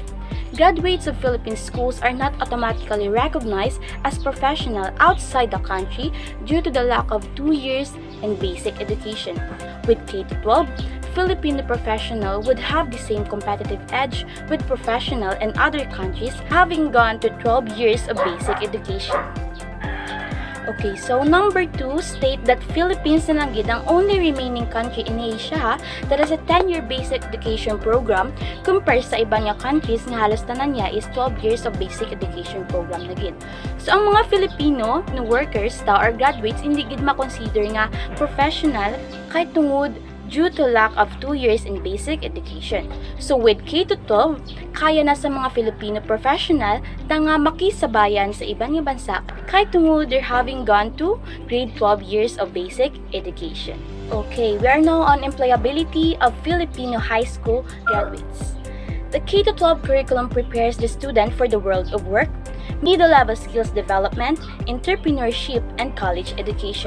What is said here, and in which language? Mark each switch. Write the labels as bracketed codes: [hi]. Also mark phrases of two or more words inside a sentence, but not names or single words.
[en] Graduates of Philippine schools are not automatically recognized as professional outside the country due to the lack of 2 years in basic education. With K-12, Filipino professional would have the same competitive edge with professional in other countries having gone to 12 years of basic education. Okay, so number 2 state that Philippines [hil] na lang gid ang [en] only remaining country in Asia that has a 10-year basic education program compared [hil] sa ibang nga [en] countries [hil] nga halos tanan niya [en] is 12 years of basic education program [hil] na gid. [en] So [hil] ang mga [en] Filipino na workers or graduates [hil] hindi gid ma-consider nga [en] professional [hil] kay tungod [en] due to lack of 2 years in basic education. So with K-12, [hil] kaya na sa mga [en] Filipino professional [hil] na nga makisabayan sa ibang bansa kahit tungod [en] they're having gone to grade 12 years of basic education. Okay, we are now on employability of Filipino high school graduates. The K-12 curriculum prepares the student for the world of work, middle-level skills development, entrepreneurship, and college education.